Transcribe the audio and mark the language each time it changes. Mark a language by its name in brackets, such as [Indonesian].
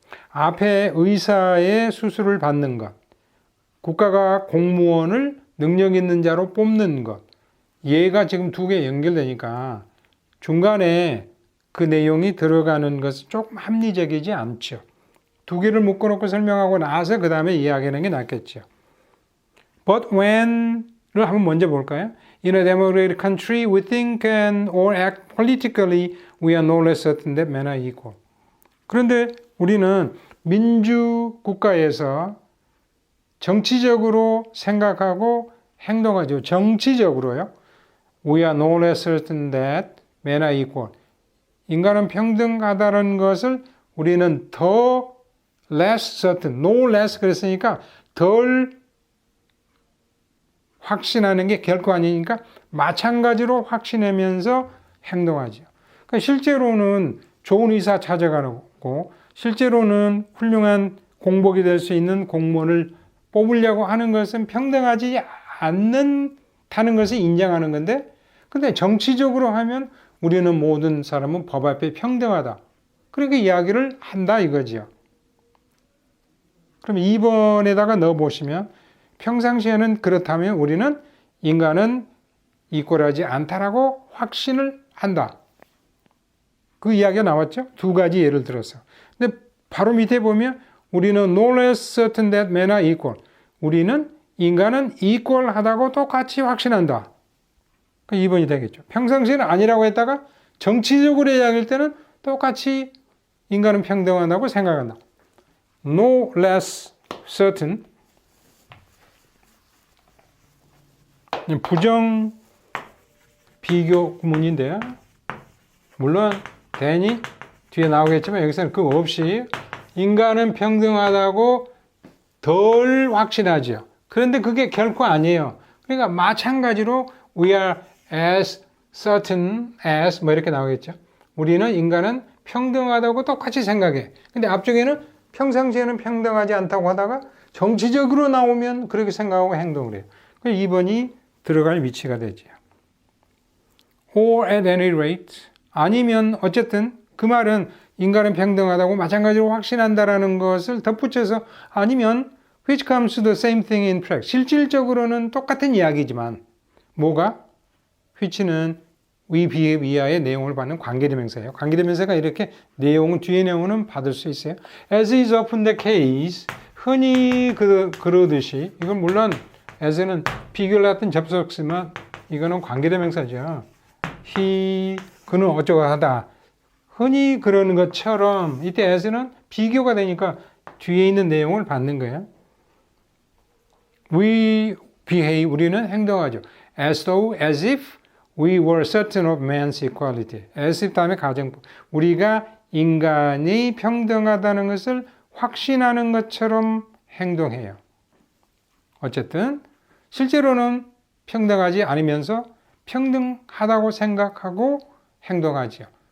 [Korean] 앞에 의사의 수술을 받는 것, 국가가 공무원을 능력 있는 자로 뽑는 것, 얘가 지금 두 개 연결되니까 중간에 그 내용이 들어가는 것은 조금 합리적이지 않죠. 두 개를 묶어놓고 설명하고 나서 그 다음에 이야기하는 게 낫겠죠. [English] But when [Korean] 를 한번 먼저 볼까요? [English] In a democratic country, we think and or act politically. We are no less certain that men are equal. [Korean] 그런데 우리는 민주 국가에서 정치적으로 생각하고 행동하죠. 정치적으로요. [English] We are no less certain that men are equal. [Korean] 인간은 평등하다는 것을 우리는 더 less certain, no less 그랬으니까 덜 확신하는 게 결코 아니니까 마찬가지로 확신하면서 행동하죠. 그러니까 실제로는 좋은 의사 찾아가고 실제로는 훌륭한 공복이 될 수 있는 공무원을 뽑으려고 하는 것은 평등하지 않는다는 것을 인정하는 건데 근데 정치적으로 하면 우리는 모든 사람은 법 앞에 평등하다. 그렇게 이야기를 한다 이거지요. 그럼 2번에다가 넣어보시면 평상시에는 그렇다면 우리는 인간은 이꼴하지 않다라고 확신을 한다. 그 이야기가 나왔죠? 두 가지 예를 들어서. 근데 바로 밑에 보면 우리는 [English] no less certain that men are equal. [Korean] 우리는 인간은 equal하다고 똑같이 확신한다. 그 2번이 되겠죠. 평상시에는 아니라고 했다가 정치적으로 이야기할 때는 똑같이 인간은 평등하다고 생각한다. [English] No less certain. [Korean] 부정 비교 구문인데요. 물론 than이 뒤에 나오겠지만 여기서는 그거 없이 인간은 평등하다고 덜 확신하죠. 그런데 그게 결코 아니에요. 그러니까 마찬가지로 [English] we are as certain as [Korean] 뭐 이렇게 나오겠죠. 우리는 인간은 평등하다고 똑같이 생각해. 근데 앞쪽에는 평상시에는 평등하지 않다고 하다가 정치적으로 나오면 그렇게 생각하고 행동을 해요. 2번이 들어갈 위치가 되죠. [English] Or at any rate [Korean] 아니면 어쨌든 그 말은 인간은 평등하다고 마찬가지로 확신한다라는 것을 덧붙여서 아니면 [English] which comes to the same thing in practice. [Korean] 실질적으로는 똑같은 이야기지만 뭐가? which는 we, be, we와의 내용을 받는 관계대명사예요. 관계대명사가 이렇게 내용은 뒤에 내용은 받을 수 있어요. [English] As is often the case [Korean] 흔히 그러듯이 이건 물론 as는 비교를 같은 접속詞만 이거는 관계대명사죠. he 그는 어쩌고 하다. 흔히 그러는 것처럼 이때 as는 비교가 되니까 뒤에 있는 내용을 받는 거예요. We behave, 우리는 행동하죠. [English] As though, as if we were certain of man's equality. [Korean] As if 다음에 가정법. 우리가 인간이 평등하다는 것을 확신하는 것처럼 행동해요. 어쨌든 실제로는 평등하지 않으면서 평등하다고 생각하고 행동하죠.